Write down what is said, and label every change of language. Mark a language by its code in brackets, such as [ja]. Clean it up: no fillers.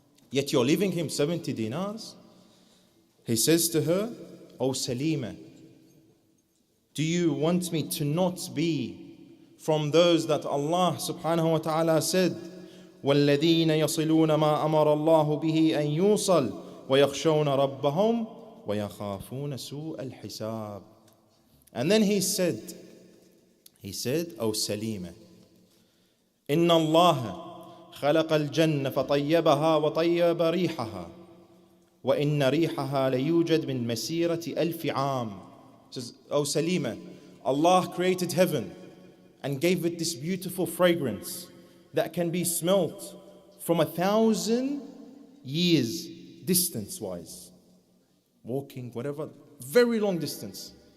[en] Yet you're leaving him 70 dinars. He says to her, O Salima, do you want me to not be from those that Allah subhanahu wa ta'ala said, [ar] وَالَّذِينَ يَصِلُونَ مَا أَمَرَ اللَّهُ بِهِ أَن يُوصَلْ وَيَخْشَوْنَ رَبَّهُمْ وَيَخَافُونَ سُوءَ الْحِسَابِ. [en] And then he said, O Salima, [ar] إِنَّ اللَّهَ خَلَقَ الْجَنَّةَ فَطَيَّبَهَا وَطَيَّبَ رِيحَهَا وَإِنَّ رِيحَهَا لَيُوجَدْ مِنْ مَسِيرَةِ أَلْفِ عَامٍ. [en] Says, O Salima, Allah created heaven and gave it this beautiful fragrance that can be smelt from 1,000 years distance-wise. Walking, whatever, very long distance.